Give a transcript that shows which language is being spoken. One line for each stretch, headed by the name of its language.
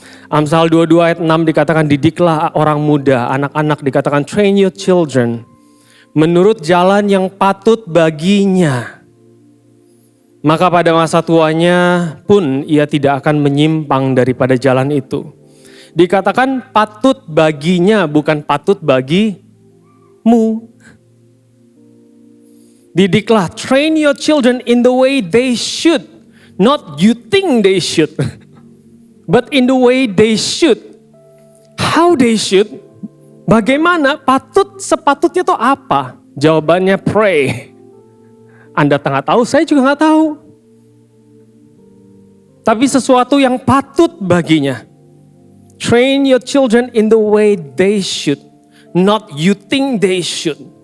Indonesian: Amsal 22 ayat 6 dikatakan didiklah orang muda, anak-anak dikatakan
English: train your children
Indonesian: menurut jalan yang patut baginya. Maka pada masa tuanya pun ia tidak akan menyimpang daripada jalan itu. Dikatakan patut baginya bukan patut bagimu. Didiklah,
English: train your children in the way they should. Not you think they should, but in the way they should. How they should?
Indonesian: Bagaimana? Sepatutnya itu apa? Jawabannya pray. Anda nggak tahu, saya juga nggak tahu. Tapi sesuatu yang patut baginya.
English: Train your children in the way they should, not you think they should.